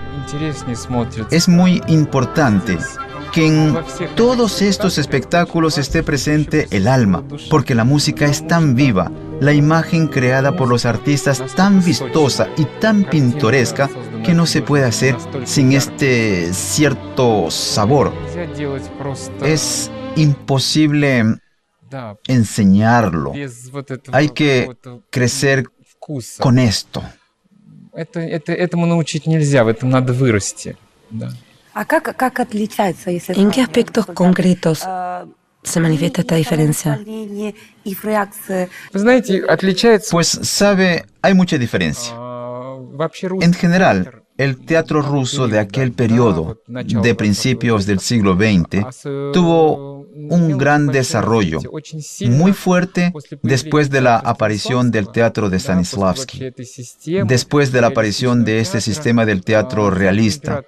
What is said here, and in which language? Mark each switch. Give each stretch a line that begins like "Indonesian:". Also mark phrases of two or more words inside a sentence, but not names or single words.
Spanish: Es muy importante que en todos estos espectáculos esté presente el alma, porque la música es tan viva, la imagen creada por los artistas tan vistosa y tan pintoresca que no se puede hacer sin este cierto sabor. Es imposible enseñarlo. Hay que crecer con esto.
Russian: Этому научить нельзя, в этом надо вырасти.
Spanish: ¿En qué aspectos concretos se manifiesta esta diferencia?
Russian: Вы знаете, отличается...
Spanish: Pues sabe, hay mucha diferencia. En general, el teatro ruso de aquel periodo, de principios del siglo XX, tuvo un gran desarrollo, muy fuerte después de la aparición del teatro de Stanislavski, después de la aparición de este sistema del teatro realista.